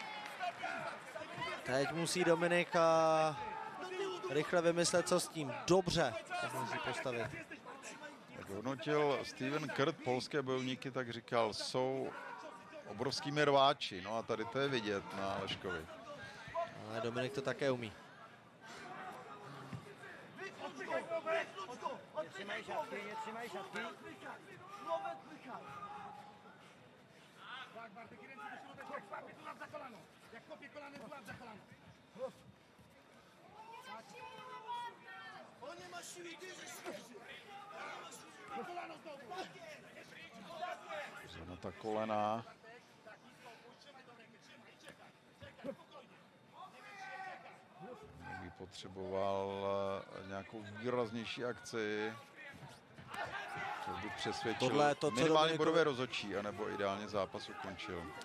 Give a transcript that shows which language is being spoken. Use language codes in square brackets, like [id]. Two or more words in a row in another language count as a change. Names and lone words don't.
[cs] Teď musí Dominik rychle vymyslet, co s tím. Dobře se musí postavit. Jak hodnotil Steven Kurt polské bojovníky, tak říkal, jsou obrovskými rváči. No a tady to je vidět na Leškovi. Ale Dominik to také umí. [pl] Trzymaj siatki. Tak, Bartek, ręce do środek, jak łapie tu za kolano. Jak kopie kolano, złap za kolano. On nie ma siły, bierze siły. Na kolano znowu. Na ta kolena. [cs] By potřeboval nějakou výraznější akci. To by přesvědčil Tohle, to, minimálně bodové rozhodčí, anebo ideálně zápas ukončil.